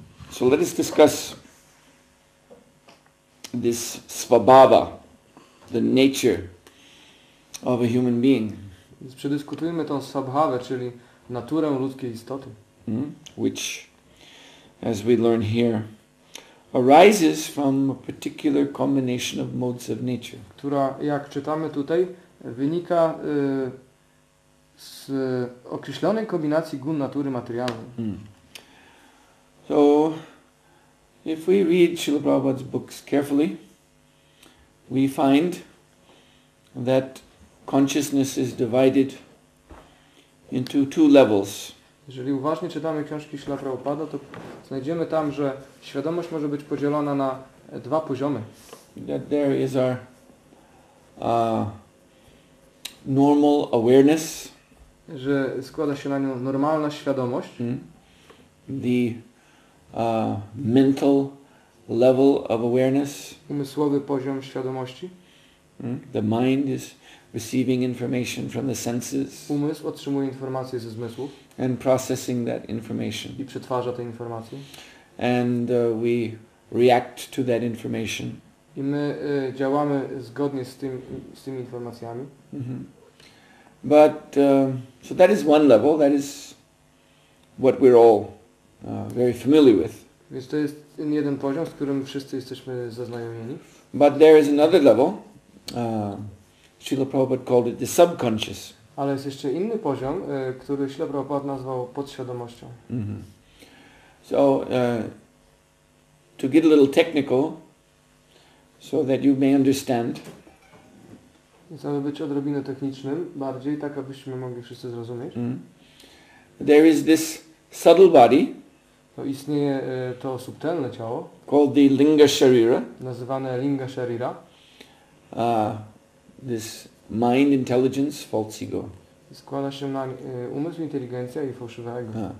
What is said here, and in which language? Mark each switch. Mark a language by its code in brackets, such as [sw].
[en] So let us discuss this svabhava, the nature of a human being. [pl] Więc przedyskutujmy tą svabhavę, czyli naturę ludzkiej istoty. [en] Which, as we learn here, arises from a particular combination of modes of nature. [pl] Która, jak czytamy tutaj, wynika z określonej kombinacji gun natury materialnej. [en] So, if we read Srila Prabhupada's books carefully, we find that consciousness is divided into two levels. [pl] Jeżeli uważnie czytamy książki Śrila Prabhupada, to znajdziemy tam, że świadomość może być podzielona na dwa poziomy. [en] That there is our normal awareness, [pl] że składa się na nią normalna świadomość, [en] the mental level of awareness, [pl] umysłowy poziom świadomości. [en] The mind is receiving information from the senses. [pl] Umysł otrzymuje informacje ze zmysłów [en] and processing that information. [pl] I przetwarza te informacje. [en] And we react to that information. [pl] I my działamy zgodnie z tymi informacjami. [en] But so that is one level. That is what we're all very familiar with. [pl] Więc to jest jeden poziom, z którym wszyscy jesteśmy zaznajomieni. [en] But there is another level. Srila Prabhupada called it the subconscious. [pl] Ale jest jeszcze inny poziom, który Srila Prabhupada nazwał podświadomością. [en] So to get a little technical, so that you may understand. [pl] Więc aby być odrobinę technicznym, bardziej tak, abyśmy mogli wszyscy zrozumieć. [en] There is this subtle body. [pl] To istnieje to subtelne ciało. [en] Called the linga sharira. [pl] Nazywane linga sharira. [en] This mind, intelligence, false ego. [pl] Składa się na umysł, inteligencja i fałszywe ego.